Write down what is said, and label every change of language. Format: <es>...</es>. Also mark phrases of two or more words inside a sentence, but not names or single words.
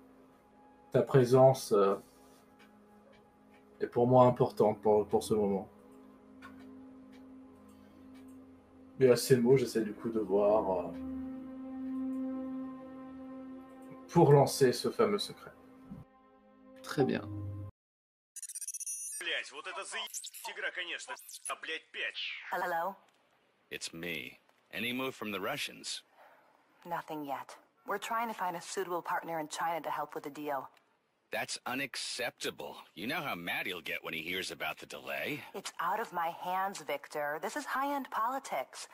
<fr>Ta présence est pour moi importante pour ce moment. Et à ces mots, j'essaie du coup de voir pour lancer ce fameux secret. Très bien.</fr> <ru>Блять, вот это игра, конечно. А, блять, 5.</ru> <en>Hello? It's me. Any move from the Russians? Nothing yet. We're trying to find a suitable partner in China to help with the deal. That's unacceptable. You know how mad he'll get when he hears about the delay. It's out of my hands, Victor. This is high-end politics.</en>